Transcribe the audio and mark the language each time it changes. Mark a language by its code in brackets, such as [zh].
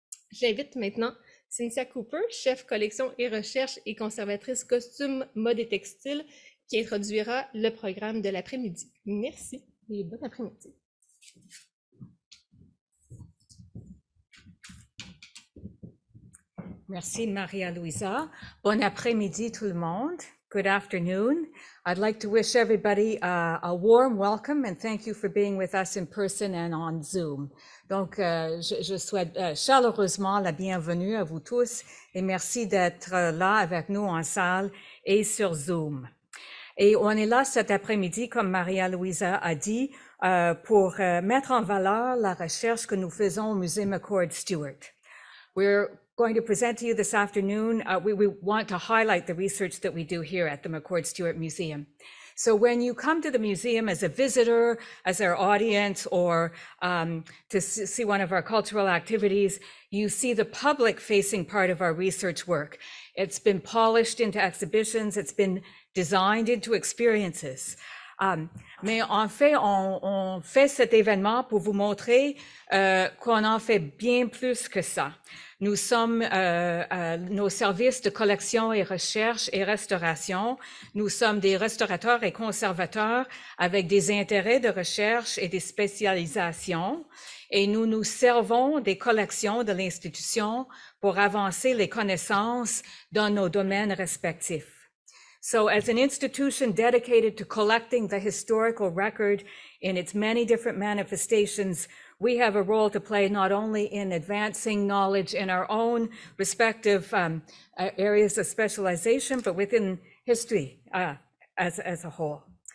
[fr] J'invite maintenant Cynthia Cooper, chef collection et recherche et conservatrice costumes, mode et textile, qui introduira le programme de l'après-midi. Merci et bon après-midi. Merci Maria-Louisa. Bon après-midi tout le monde. [en] Good afternoon. I'd like to wish everybody a warm welcome and thank you for being with us in person and on Zoom. [fr] Donc, je souhaite chaleureusement la bienvenue à vous tous et merci d'être là avec nous en salle et sur Zoom. Et on est là cet après-midi, comme Maria-Louisa a dit, pour mettre en valeur la recherche que nous faisons au Musée McCord Stewart. [en] We're going to present to you this afternoon, we want to highlight the research that we do here at the McCord Stewart Museum. So when you come to the museum as a visitor, as our audience, or to see one of our cultural activities, you see the public-facing part of our research work. It's been polished into exhibitions, it's been designed into experiences. [fr] Mais en fait, on fait cet événement pour vous montrer qu'on en fait bien plus que ça. Nous sommes nos services de collection et recherche et restauration. Nous sommes des restaurateurs et conservateurs avec des intérêts de recherche et des spécialisations. Et nous nous servons des collections de l'institution pour avancer les connaissances dans nos domaines respectifs. [en] So as an institution dedicated to collecting the historical record in its many different manifestations, we have a role to play not only in advancing knowledge in our own respective areas of specialization, but within history as a whole.